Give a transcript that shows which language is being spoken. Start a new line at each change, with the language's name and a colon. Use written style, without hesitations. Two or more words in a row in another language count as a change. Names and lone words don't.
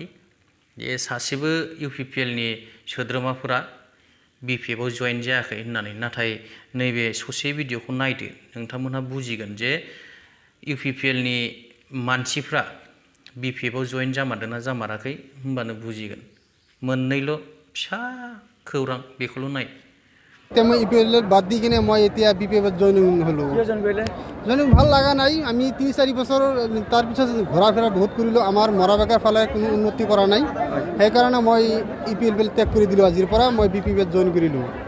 Bodo: जे सासेबो इउपिपिएलनि सोद्रोमाफोरा बिपिएफआव जयेन जायाखै होननानै। नाथाय नैबे ससे भिडिअखौ नायदो, नोंथांमोनहा बुजिगोन जे इउपिपिएलनि मानसिफ्रा बिपिएफआव जयेन जामारदोंना जामाराखै होनबानो बुजिगोन। मोननैल' फिसा खौरां, बेखौल' नाय।
Assamese: মই ইপিএল বাদ দি কিনে মই এতিয়া বিপিএফত জইনিং হ'লোঁ। জইনিং ভাল লগা নাই। আমি ৩-৪ বছৰ তাৰপিছত ঘূৰা ফেৰা বহুত কৰিলোঁ। আমাৰ মৰা বেকাৰ ফালে কোনো উন্নতি কৰা নাই। সেইকাৰণে মই ইপিএল ত্যাগ কৰি দিলোঁ। আজিৰ পৰা মই বিপিএফত জইন কৰিলোঁ।